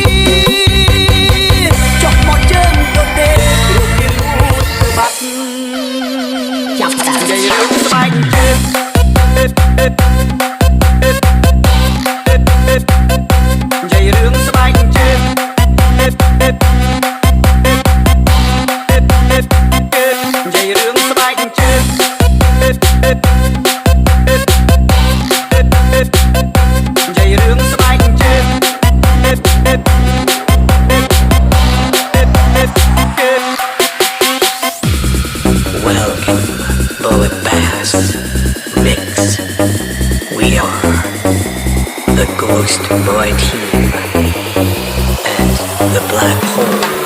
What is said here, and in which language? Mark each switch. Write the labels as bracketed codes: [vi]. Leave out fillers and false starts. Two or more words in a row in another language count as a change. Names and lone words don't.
[km] ចុះមកជើងទៅទេរូបគេលួចទៅបាត់ចាប់តានិយាយរឿងស្បែកជើងរឿងស្បែកជើងនិយាយរឿងស្បែកជើងនិយាយរឿងស្បែកជើង [en] Welcome, Bullet Bass Mix. We are the Ghost Boy Team and the Black Hole.